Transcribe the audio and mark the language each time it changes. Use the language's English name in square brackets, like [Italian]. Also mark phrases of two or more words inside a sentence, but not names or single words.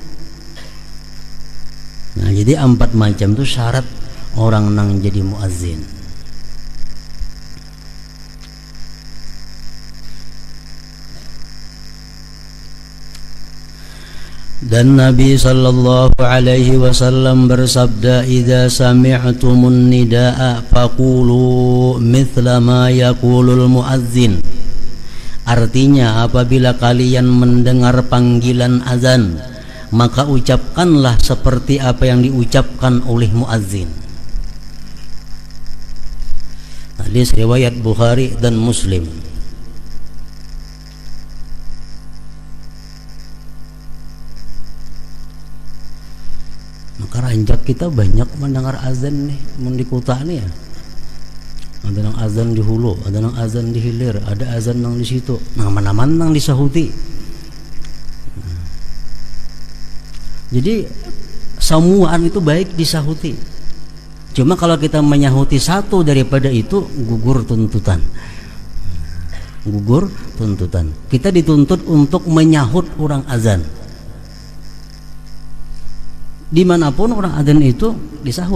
[Banjar] Nah jadi 4 macam itu syarat orang nang jadi muazzin. [Indonesian] Dan Nabi [Arabic] sallallahu alaihi wasallam [Indonesian] bersabda, [Arabic] idza sami'tumun nidaa faqulu mithla ma yaqulul muazzin. [Indonesian] Artinya apabila kalian mendengar panggilan azan, maka ucapkanlah seperti apa yang diucapkan oleh muazzin. Hadis riwayat Bukhari dan Muslim. [Banjar] Maka ranjak kita banyak mendengar azan nih, di kota nih ya. Ada nang azan di Hulu, ada nang azan di Hilir, ada azan nang di situ. Nah, mana-mana nang disahuti. Jadi semuaan itu baik disahuti. [Indonesian] Cuma kalau kita menyahuti satu daripada itu, gugur tuntutan. Gugur tuntutan. Kita dituntut untuk menyahut orang azan. Dimanapun orang azan itu disahut.